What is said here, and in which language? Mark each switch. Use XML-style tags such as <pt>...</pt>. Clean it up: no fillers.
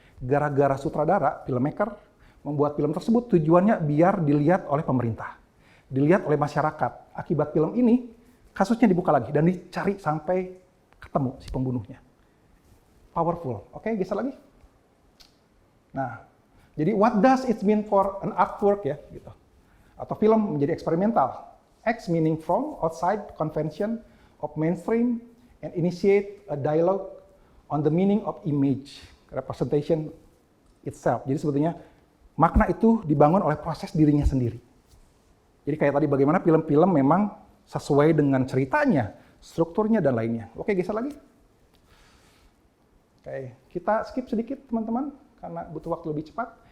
<id>Gara-gara sutradara, filmmaker, membuat film tersebut tujuannya biar dilihat oleh pemerintah, dilihat oleh masyarakat. Akibat film ini, kasusnya dibuka lagi dan dicari sampai ketemu si pembunuhnya. Powerful. Oke, geser lagi.</id> <en>Nah, jadi what does it mean for an artwork</en> <id>ya, gitu. Atau film menjadi eksperimental.</id> <en>X meaning from outside convention of mainstream and initiate a dialogue on the meaning of image representation itself.</en> <id>Jadi sebetulnya makna itu dibangun oleh proses dirinya sendiri. Jadi kayak tadi bagaimana film-film memang sesuai dengan ceritanya, strukturnya dan lainnya. Oke, geser lagi. Oke, kita skip sedikit teman-teman karena butuh waktu lebih cepat.</id>